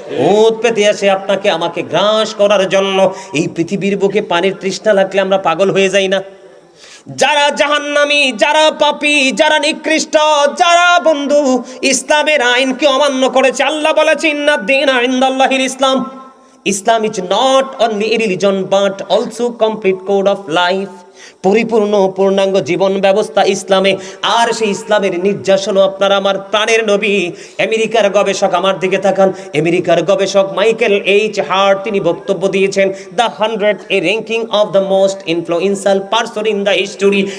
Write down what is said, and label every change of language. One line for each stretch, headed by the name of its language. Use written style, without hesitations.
Bangla: ওত পেতে আছে আপনাকে আমাকে গ্রাস করার জন্য। এই পৃথিবীর বুকে পানির তৃষ্ণা লাগলে আমরা পাগল হয়ে যাই না? যারা জাহান্নামী, যারা পাপী, যারা নিকৃষ্ট, যারা বন্ধু ইসলামের আইনকে অমান্য করেছে, আল্লাহ বলেছেন,
Arabic: ইন্নাদ দীনা ইনদাল্লাহিল ইসলাম।
English: Islam is not only a religion but also complete code of life.
Bangla: পরিপূর্ণ পূর্ণাঙ্গ জীবন ব্যবস্থা ইসলামে। আর সেই ইসলামের নির্যাস হলো আপনার আমার প্রাণের নবী। আমেরিকার গবেষক, আমার দিকে তাকান, আমেরিকার গবেষক মাইকেল এইচ হার্ট তিনি বক্তব্য দিয়েছেন,
English: The 100 a ranking of the most influential person in the history.